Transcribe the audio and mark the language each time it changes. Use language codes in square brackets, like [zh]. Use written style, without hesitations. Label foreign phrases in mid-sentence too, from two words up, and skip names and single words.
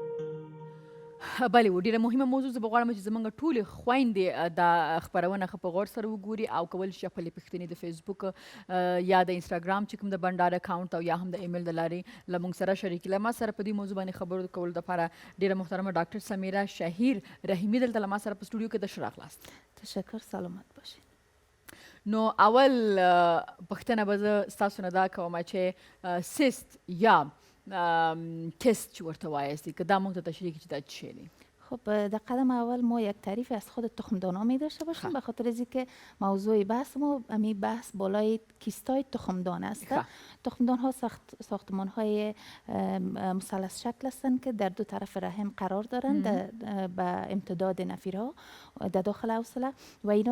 [ps] بله و ډېره مهمه موضوع زه به غواړم چې زموږ ټولې خویندې دا خپرونه ښه په غور سره وګوري او کولی شي خپلې پوښتنې د فیسبوک یا د انسټاګرام چې کوم د بنډار اکاونټ او یا هم د ایمیل د لارې له موږ سره شریک کړي. له ما سره په دې موضوع باندې خبرو کولو دپاره ډېره محترمه ډاکټر سمیره شهیر رحیمي دلته له ما سره په سټوډیو کې د ښه راغلاست. [fa] تشکر، سلامت باشید. [ps] نو اول پوښتنه به زه ستاسو نه دا کوم چې سیست یا کیست چې ورته وایستی که دا موږ ته تشریح کړي چې دا چی شی دی؟ [fa] خب در قدم اول ما یک تعریف از خود تخمدان‌ها می داشته باشیم به خاطر از اینکه موضوع بحث ما همین بحث بالای کیستای تخمدان است. تخمدان‌ها ساختمان‌های مثلث شکل هستند که در دو طرف رحم قرار دارند به امتداد نفیرها در داخل عضله و اینا